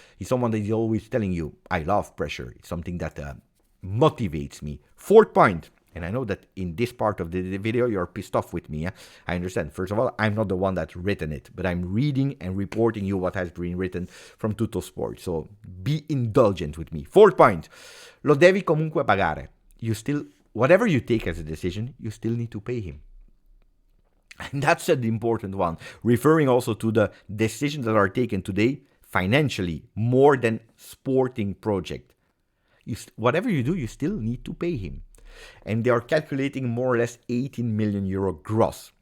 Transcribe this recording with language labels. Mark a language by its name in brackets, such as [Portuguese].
[English] He's someone that is always telling you, I love pressure. It's something that motivates me. 4th point, and I know that in this part of the video, you're pissed off with me. I understand. First of all, I'm not the one that's written it, but I'm reading and reporting you what has been written from Tuttosport. So be indulgent with me. 4th point, [Italian] lo devi comunque pagare. [English] You still, whatever you take as a decision, you still need to pay him. And that's the important one, referring also to the decisions that are taken today financially, more than sporting project. Whatever you do, you still need to pay him. And they are calculating more or less 18 million euro gross.